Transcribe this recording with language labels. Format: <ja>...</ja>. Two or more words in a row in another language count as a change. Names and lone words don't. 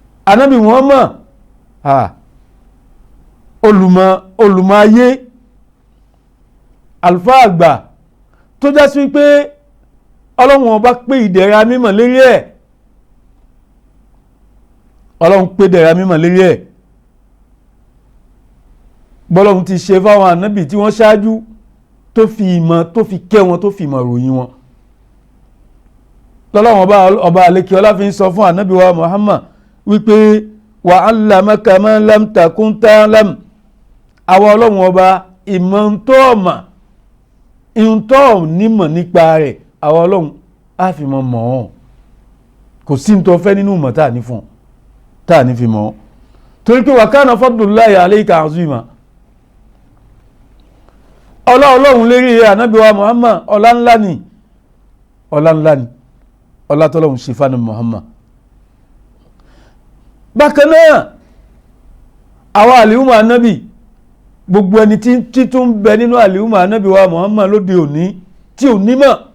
<yo>Ànábì Muhammad olùmọ̀ ayé àlùfáà àgbà tó já sí pé ọlọ́run ọba pé ìdẹ̀ra mímọ̀ lérí ẹ̀, ọlọ́run pé ìdẹ̀ra mímọ̀ lérí ẹ̀ bọ́lọ́run ti ṣe fáwọn ànábì tí wọ́n ṣáájú tó fi ìmọ̀ tó fi kẹ́ wọn tó fi ìmọ̀ ròyìn wọn. lọ́lọ́run ọba àlekè ọlá fi ń sọ fún ànábì wa Muhammad wípé</yo> <ar>وعلمك ما لم تكن تعلم,</ar> <yo>àwọn ọlọ́run ọba ìmọ̀ ń tọ́ ọ̀mà ìntọ́ nímọ̀ nípa rẹ̀ àwọn ọlọ́run á fi mọ̀ ọ́n. kò sí ní tó fẹ́ nínú ìmọ̀ tá à ní fi mọ̀ ọ́n, torí pé</yo> <ar>وكان فضل الله عليك عظيما.</ar> <yo>ọlọ́run lérí ànábì wa Muhammad ọlá ńlá ni ọlá tọ́lọ́run ṣe fánà Muhammad. bákan náà àwọn àlìhùmọ̀ ànábì, gbogbo ẹni tí tún bẹ nínú àlìhùmọ̀ ànábì wa Muhammad lóde òní tí ò nímọ̀,</yo>